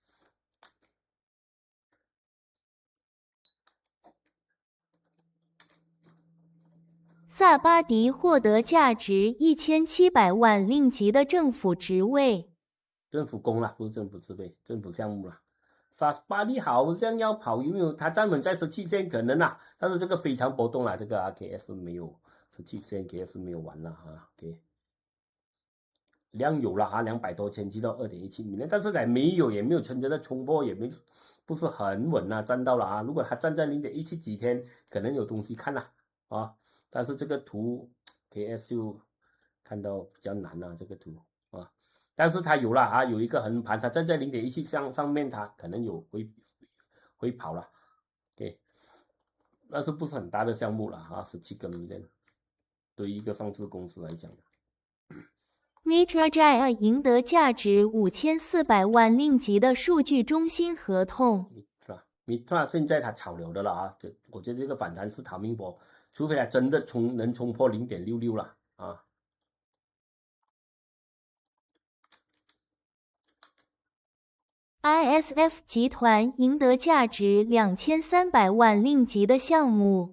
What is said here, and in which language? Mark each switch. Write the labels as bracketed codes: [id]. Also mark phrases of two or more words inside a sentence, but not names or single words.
[zh] 薩巴迪獲得價值1700萬令吉的政府職位，政府工啦，不是政府職位，政府項目啦。薩巴迪好像要跑，有沒有？他站穩在17線可能但是這個非常波動這個KS 沒有17線 ，KS 沒有完了OK， 量有了200多千，去到2.17米，但是也沒有真正的衝破，也不是很穩站到了如果他站在0.17幾天，可能有東西看但是這個圖 KS 就看到比較難這個圖但是它有了有一個橫盤，它站在0.17上面，它可能有會跑了，OK， 但是不是很大的項目了17個 million，對於一個上市公司來講。 Mitra 贏得價值5400萬令吉的數據中心合同。 Mitra 現在它炒了的了我覺得這個反彈是逃命波，除非它真的能衝破0.66了 ISF 集團贏得價值2300萬令吉的項目，